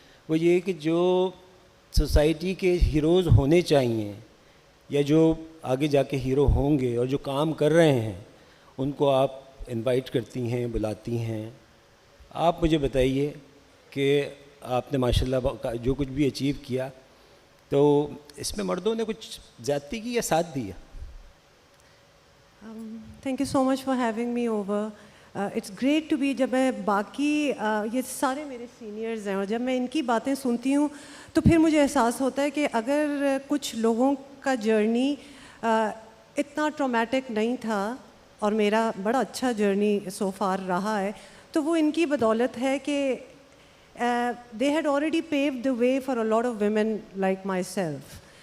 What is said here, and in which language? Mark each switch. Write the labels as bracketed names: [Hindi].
[Urdu] وہ یہ کہ جو سوسائٹی کے ہیروز ہونے چاہیے یا جو آگے جا کے ہیرو ہوں گے اور جو کام کر رہے ہیں, ان کو آپ انوائٹ کرتی ہیں, بلاتی ہیں. آپ مجھے بتائیے کہ آپ نے ماشاءاللہ جو کچھ بھی اچیو کیا, تو اس میں مردوں نے کچھ زیادتی کی یا ساتھ دیا؟ [English] Thank you so much for having me over. It's great to be. [Urdu] جب میں باقی یہ سارے میرے سینئرز ہیں اور جب میں ان کی باتیں سنتی ہوں تو پھر مجھے احساس ہوتا ہے کہ اگر کچھ لوگوں کا جرنی اتنا ٹرامیٹک نہیں تھا اور میرا بڑا اچھا جرنی سو فار رہا ہے تو وہ ان کی بدولت ہے کہ [English] they had already paved the way for a lot of women like myself.